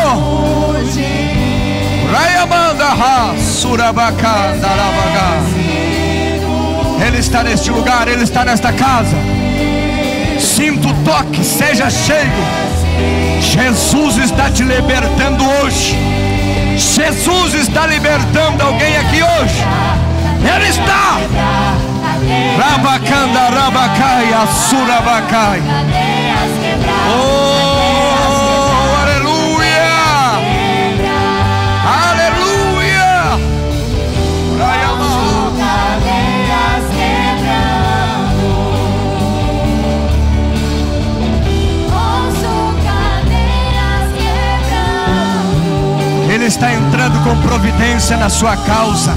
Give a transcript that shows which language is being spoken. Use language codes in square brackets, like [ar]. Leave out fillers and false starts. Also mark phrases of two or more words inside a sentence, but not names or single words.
[pt] Ele está neste lugar, Ele está nesta casa. Sinta o toque, seja cheio. Jesus está te libertando hoje. Jesus está libertando alguém aqui hoje. Ele está. Rabacanda, rabacaia, surabacai. Oh, aleluia! Aleluia! Ele está entrando com providência na sua causa.